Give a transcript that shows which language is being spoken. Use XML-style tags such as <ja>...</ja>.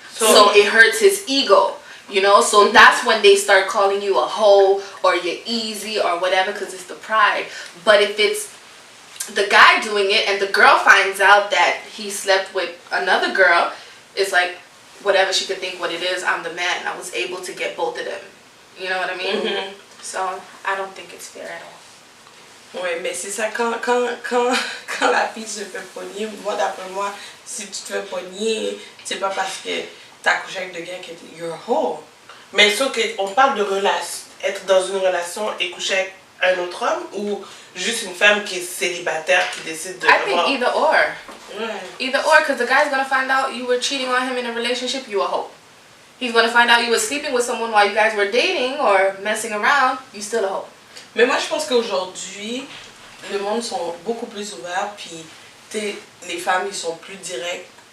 <en>So it hurts his ego, you know? So that's when they start calling you a hoe or you're easy or whatever because it's the pride. But if it's the guy doing it and the girl finds out that he slept with another girl, it's like, whatever she could think what it is, I'm the man. I was able to get both of them. You know what I mean? Mm-hmm. So I don't think it's fair at all.</en> <fr>Ouais, mais c'est ça, quand la fille se fait pogner, moi d'après moi, si tu te fais pogner, c'est pas parce que t'as couché avec deux gars que</fr> <en>you're a hoe.</en> <fr>Mais sauf qu'on parle de être dans une relation et coucher avec un autre homme ou juste une femme qui est célibataire qui décide de...</fr> <en>I think either or.</en> <fr>Ouais.</fr> <en>Either or, because the guy's gonna find out you were cheating on him in a relationship, you a hoe. He's gonna find out you were sleeping with someone while you guys were dating or messing around, you still a hoe.</en> <fr>Mais moi je pense qu'aujourd'hui, le monde sont beaucoup plus ouverts, puis les femmes ils sont plus directes.</fr>